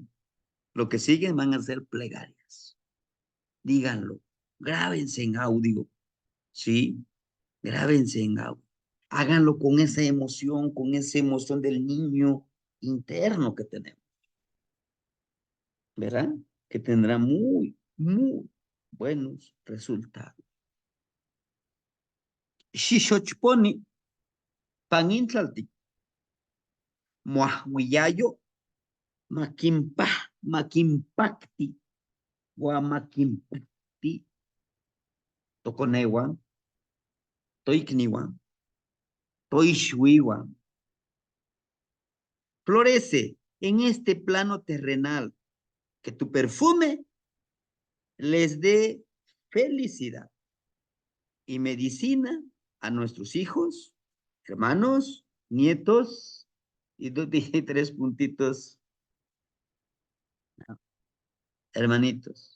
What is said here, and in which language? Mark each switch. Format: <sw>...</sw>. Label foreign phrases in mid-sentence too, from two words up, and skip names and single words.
<es>Lo que siguen van a ser plegarias. Díganlo, grábense en audio, ¿sí? Grábense en audio. Háganlo con esa emoción del niño interno que tenemos. ¿Verdad? Que tendrá muy, muy buenos resultados.</es> <nah>Xixochponi, panintlalti, muahuiyayo, maquimpacti, guamaquimpacti, toconewan, toicniwan, toixhuiwan.</nah> <es>Florece en este plano terrenal, que tu perfume les dé felicidad y medicina a nuestros hijos, hermanos, nietos, y dije 3 puntitos, hermanitos.</es>